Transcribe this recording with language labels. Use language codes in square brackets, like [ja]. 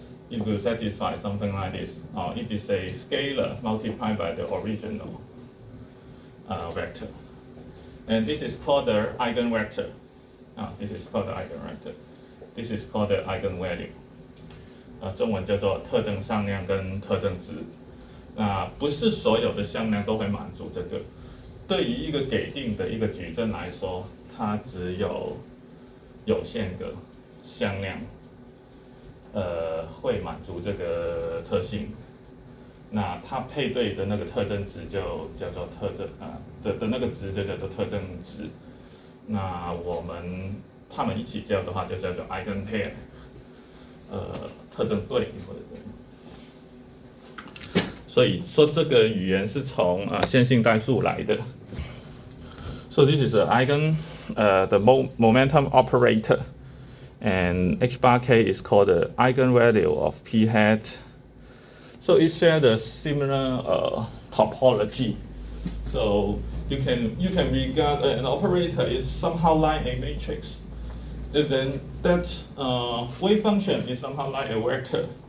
[en] It will satisfy something like this. It is a scalar multiplied by the original vector. And this is called the eigenvector. This is called the eigenvector. This is called the eigenvalue. [zh] 中文叫做特征向量跟特征值。不是所有的向量都会满足这个。对于一个给定的一个矩阵来说，它只有有限个向量，会满足这个特性。那它配对的那个特征值就叫做特征的那个值就叫做特征值。那它们一起叫的话，就叫做 eigenpair， 特征对或者所以说这个语言是从线性代数来的。 [en] So this is an momentum operator, and h bar k is called the eigenvalue of p hat. So it shares a similar topology. So you can regard an operator is somehow like a matrix, and then that wave function is somehow like a vector.